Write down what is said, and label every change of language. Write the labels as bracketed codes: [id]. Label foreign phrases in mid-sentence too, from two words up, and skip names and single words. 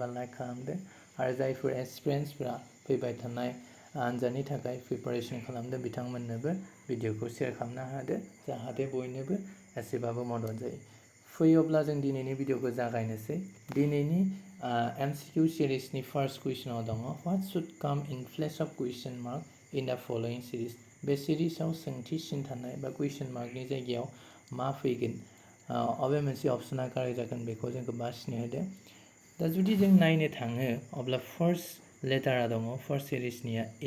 [brx] लाइक खालामदो आरो जायफोर एक्सपिरियेन्सफोरा फैबाय थानाय आनजादनि थाखाय प्रिपारेसन खालामदो बिथांमोननोबो भिडिअखौ शेयार खालामना होदो जाहाथे बयनोबो एसेबाबो मदद जायो फैयोब्ला जों दिनैनि भिडिअखौ जागायनोसै दिनैनि एमसीक्यू सिरिजनि फार्स्ट कुइसनाव दङ [en] what should come in place of question mark in the following [brx] सिरिज बे सिरिजआव सोंथि सिन थानाय बा क्वेश्चन मार्कनि जायगायाव मा फैगोन अबे मोनसे अपसना कारेक्ट जागोन बेखौ जोंखौ बासिनो होदो दा जुदि जों नायनो थाङो अब्ला [en] first letter [brx] दङ फार्स्ट सिरिजनिया ए